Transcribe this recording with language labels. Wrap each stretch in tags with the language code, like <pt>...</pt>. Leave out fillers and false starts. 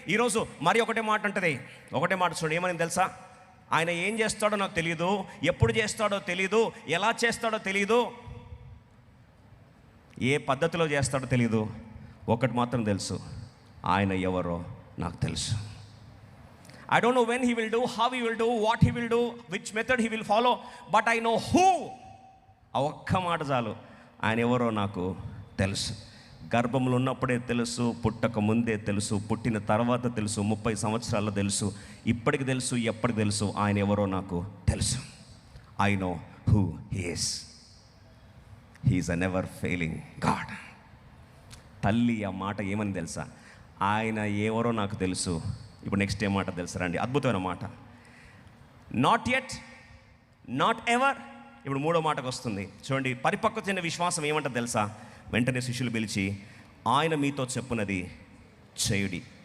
<te>ఈరోజు మరి ఒకటే మాట అంటది, ఒకటే మాట చూడండి, ఏమని తెలుసా? ఆయన ఏం చేస్తాడో నాకు తెలియదు, ఎప్పుడు చేస్తాడో తెలియదు, ఎలా చేస్తాడో తెలియదు, ఏ పద్ధతిలో చేస్తాడో తెలియదు. ఒకటి మాత్రం తెలుసు, ఆయన ఎవరో నాకు తెలుసు.</te> <en>I don't know when he will do, how he will do, what he will do, which method he will follow, but I know who.</en> <te>ఆ ఒక్క మాట చాలు, ఆయన ఎవరో నాకు తెలుసు. గర్భంలో ఉన్నప్పుడే తెలుసు, పుట్టక ముందే తెలుసు, పుట్టిన తర్వాత తెలుసు, 30 సంవత్సరాల్లో తెలుసు, ఇప్పటికి తెలుసు, ఎప్పటికి తెలుసు, ఆయన ఎవరో నాకు తెలుసు.</te> <en>I know who he is. He is a never failing God.</en> <te>తల్లి ఆ మాట ఏమని తెలుసా? ఆయన ఎవరో నాకు తెలుసు. ఇప్పుడు నెక్స్ట్ ఏ మాట తెలుసా రండి, అద్భుతమైన మాట.</te> <en>Not yet, not ever.</en> <te>ఇప్పుడు మూడో మాటకు వస్తుంది చూడండి. పరిపక్వత చెందిన విశ్వాసం ఏమంటుంది తెలుసా? వెంటనే శిష్యులు పిలిచి, ఆయన మీతో చెప్పునది చేయుడి.</te>